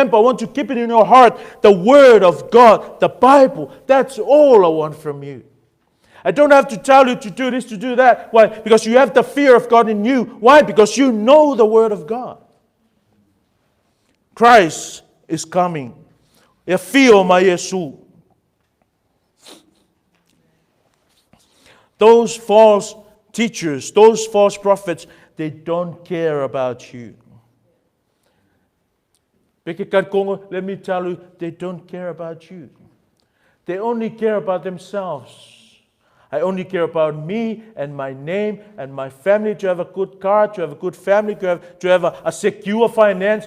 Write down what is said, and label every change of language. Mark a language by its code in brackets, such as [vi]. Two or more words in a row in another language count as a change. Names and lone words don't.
[en] I want you to keep it in your heart. The word of God, the Bible. That's all I want from you. I don't have to tell you to do this, to do that. Why? Because you have the fear of God in you. Why? Because you know the word of God. Christ is coming. [sm] Afio mai Iesu. [en] Those false teachers, those false prophets, they don't care about you. Let me tell you, they don't care about you. They only care about themselves. I only care about me and my name and my family, to have a good car, to have a good family, to have a secure finance.